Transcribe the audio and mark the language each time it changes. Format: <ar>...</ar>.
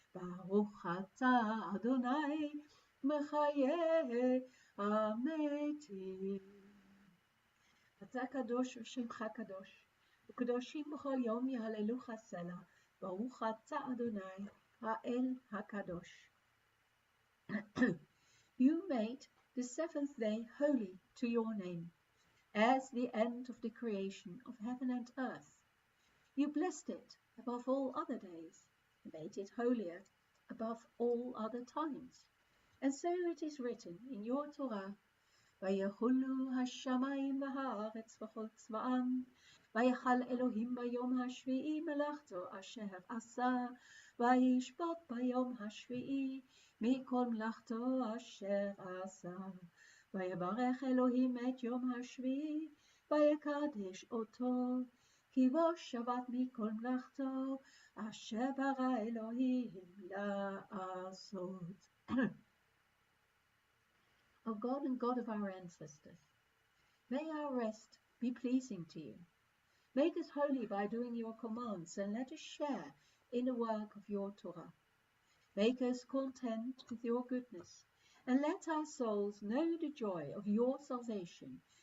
<he>ברוך אתה אדוני, מחיה המתים. אתה קדוש ושמך קדוש, וקדושים בכל יום יהללוך סלע. ברוך אתה אדוני, האל הקדוש.</he> <en>You made the seventh day holy to your name, as the end of the creation of heaven and earth. You blessed it above all other days, and made it holier above all other times. And so it is written in your Torah,</en> <he>ויחולו השמיים והארץ וכל צבאם, ויחל אלוהים ביום השביעי מלאכתו אשר עשה, וישבות ביום השביעי מכל מלאכתו אשר עשה. ויברך אלוהים את יום השביעי, ויקדש אותו, כי בו שבת מכל מלאכתו אשר ברא אלוהים לעשות.</he> <en>O God and God of our ancestors, may our rest be pleasing to you. Make us holy by doing your commands, and let us share in the work of your Torah. Make us content with your goodness, and let our souls know the joy of your salvation.</en>